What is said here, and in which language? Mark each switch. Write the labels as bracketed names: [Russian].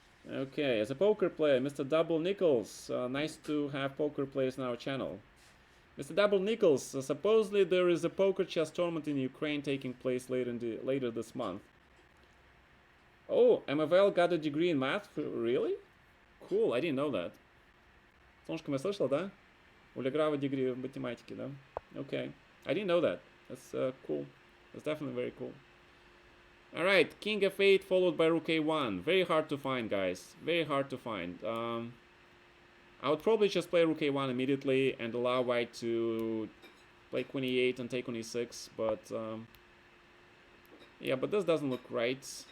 [English] Okay, as a poker player, Mr. Double Nichols, nice to have poker players on our channel. Mr. Double Nichols, supposedly there is a poker chess tournament in Ukraine taking place later this month. Oh, MFL got a degree in math? Really? Cool, I didn't know that. [Russian] Солнышко, я слышал, да? У Леграва degree в математике, да? [English] Okay, I didn't know that. That's cool. That's definitely very cool. Alright, King f8 followed by Rook a1. Very hard to find, guys. Very hard to find. I would probably just play Rook a1 immediately and allow white to play Queen e8 and take on e6, but yeah, but this doesn't look right.